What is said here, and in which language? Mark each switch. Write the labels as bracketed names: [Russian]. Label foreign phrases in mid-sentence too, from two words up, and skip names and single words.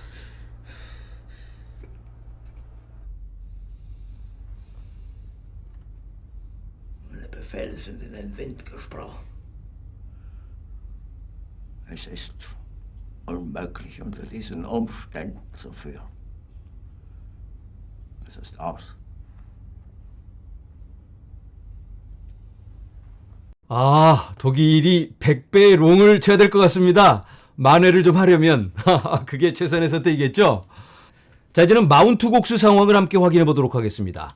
[German] Meine Befehle sind in den Wind gesprochen. Es ist unmöglich, unter diesen Umständen zu führen. Es ist aus. [Korean] 아, 독일이 100배 롱을 쳐야 될 것 같습니다. 만회를 좀 하려면 그게 최선의 선택이겠죠. 자, 이제는 마운트 곡수 상황을 함께 확인해 보도록 하겠습니다.